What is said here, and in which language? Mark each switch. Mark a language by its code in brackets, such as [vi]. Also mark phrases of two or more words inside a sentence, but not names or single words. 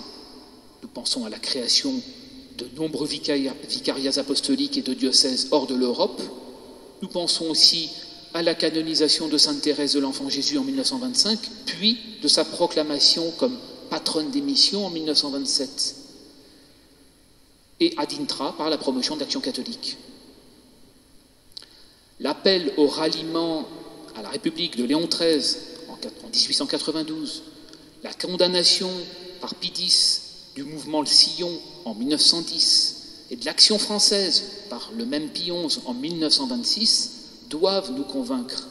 [fr] Nous pensons à la création de nombreux vicariats apostoliques et de diocèses hors de l'Europe. Nous pensons aussi à la canonisation de Sainte Thérèse de l'Enfant Jésus en 1925, puis de sa proclamation comme patronne des missions en 1927, et [la] ad intra [fr] par la promotion de l'Action catholique. L'appel au ralliement à la République de Léon XIII en 1892, la condamnation par Pie X du mouvement Le Sillon en 1910 et de l'Action française par le même Pie XI en 1926 doivent nous convaincre.